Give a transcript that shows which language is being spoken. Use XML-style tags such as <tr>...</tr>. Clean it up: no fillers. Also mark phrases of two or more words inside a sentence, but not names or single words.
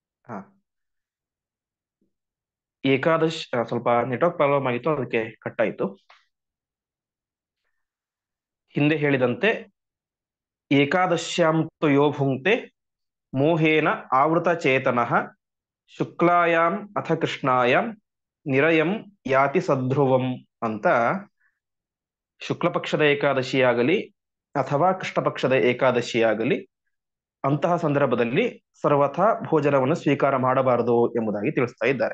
<kn>ಹಾ, ಏಕಾದಶ್ ಸ್ವಲ್ಪ</kn> <en>network problem</en> <kn>ಆಗಿತ್ತು, ಅದಕ್ಕೆ ಕಟ್ ಆಯಿತು. ಹಿಂದೆ ಹೇಳಿದಂತೆ</kn> <sa>ಏಕಾದಶ್ಯಾಂ ತು ಯೋ ಭುಂಕ್ತೆ ಮೋಹೇನ ಆವೃತ ಚೇತನಃ ಶುಕ್ಲಾಯಾಮ್ ಅಥ ಕೃಷ್ಣಾಯಾಮ್ ನಿರಯಂ ಯಾತಿ ಸಧ್ರುವಂ</sa> <kn>ಅಂತ ಶುಕ್ಲ ಪಕ್ಷದ ಏಕಾದಶಿಯಾಗಲಿ ಅಥವಾ ಕೃಷ್ಣ ಪಕ್ಷದ ಏಕಾದಶಿಯಾಗಲಿ ಅಂತಹ ಸಂದರ್ಭದಲ್ಲಿ ಸರ್ವಥಾ ಭೋಜನವನ್ನು ಸ್ವೀಕಾರ ಮಾಡಬಾರದು ಎಂಬುದಾಗಿ ತಿಳಿಸ್ತಾ ಇದ್ದಾರೆ.</kn>